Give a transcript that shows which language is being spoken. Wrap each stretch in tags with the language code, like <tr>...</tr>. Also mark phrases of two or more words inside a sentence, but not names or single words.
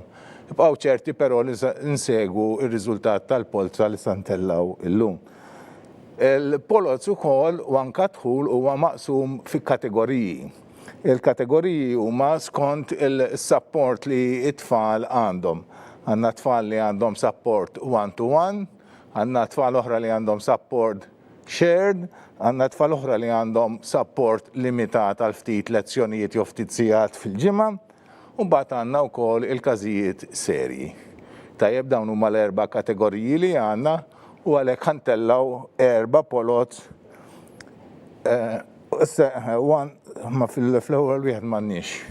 <mt>Ibqgħu ċerti però li nsegwu r-riżultat tal-polza li se ntellaw illum. Il-polozz ukoll u anke dħul huwa maqsum fi kategoriji. Il-kategoriji huma skont il-support li t-tfal għandhom. Għandna tfal li għandhom</mt> <en>support one-to-one,</en> <mt>għandna tfal oħra li għandhom</mt> <en>support Shared</en> <mt>għandna tfal oħra li għandhom support limitat għal ftit lezzjonijiet jew ftit sigħat fil-ġimgħa, u mbagħad għandna wkoll il-każijiet serji. Tajjeb dawn huma l-4 kategoriji li għandna u għalhekk ħantellaw 4 polot ma fil-ewwel wieħed m'għandniex.</mt>